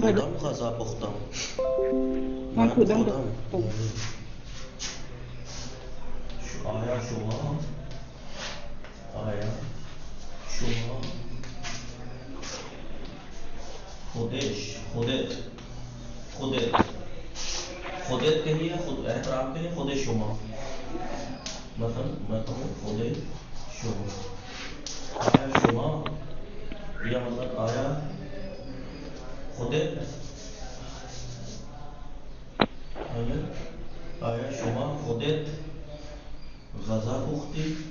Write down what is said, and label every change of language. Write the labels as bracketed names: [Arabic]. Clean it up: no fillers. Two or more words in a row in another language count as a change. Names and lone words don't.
[Persian] خودم غذا پختم. من خودم آیا شما خودت [Urdu] کہیے، خود احترام کے لیے [Persian] خود شما، [Urdu] مثلا میں کہوں [Persian] خود شما. آیا شما یا مطلب آیا خودت، آیا شما خودت غذا پختی؟